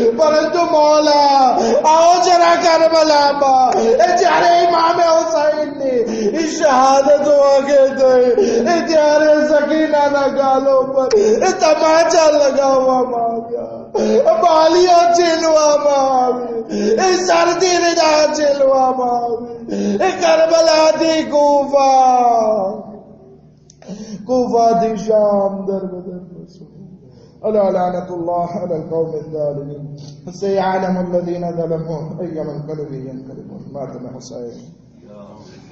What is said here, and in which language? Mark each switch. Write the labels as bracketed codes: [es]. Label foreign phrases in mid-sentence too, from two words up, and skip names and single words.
[gu] પરંતુ મૌલા આવો જરા કરબલામાં, જ્યારે ઇમામે હુસૈનની શહાદત વાગે થઈ ત્યારે સકીનાના ગાલો પર તમાચા લગાવવામાં આવ્યા, બાલીઓ છીનવામાં આવી, શરદી રીદા છીનવામાં આવી. કરબલાથી કૂફાથી શામ દરબદર [ar] ألا لعنة الله على القوم الظالمين سيعلم الذين ظلموا أي منقلب ينقلبون. مات حسين.